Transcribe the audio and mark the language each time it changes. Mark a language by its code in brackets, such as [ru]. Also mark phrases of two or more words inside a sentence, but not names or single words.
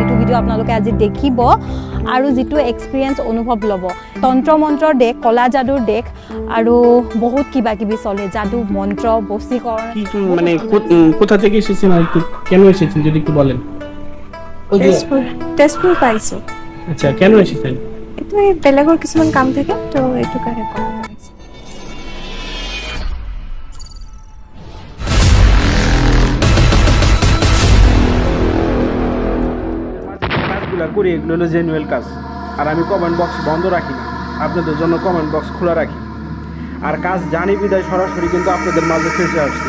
[as] ভিডিঅ' আপোনালোকে আজি দেখিব আৰু যিটো এক্সপিৰিয়েঞ্চ অনুভৱ ল'ব। তন্ত্ৰ মন্ত্ৰৰ দেশ, কলা যাদুৰ দেশ আৰু বহুত কিবা কিবি চলে, যাদু মন্ত্র বশীকরণ। [bn] মানে কোথা থেকে এসেছেন আর কেন এসেছেন যদি একটু বলেন? [as] তেজপুৰ পাইছোঁ। [bn] আচ্ছা, কেন এসেছেন? [as] এইটো এই বেলেগৰ কিছুমান কাম থাকে তো এইটো কাৰণে কৰা হৈছে। [bn] কাজগুলা করি এগুলো হলো জেনুয়েল কাজ। আর আমি [en] comment box [bn] বন্ধ রাখি না, আপনাদের জন্য [en] comment box [bn] খোলা রাখি। আর কাজ জানি বিদায় সরাসরি কিন্তু আপনাদের মাঝে ফেসে আসছি।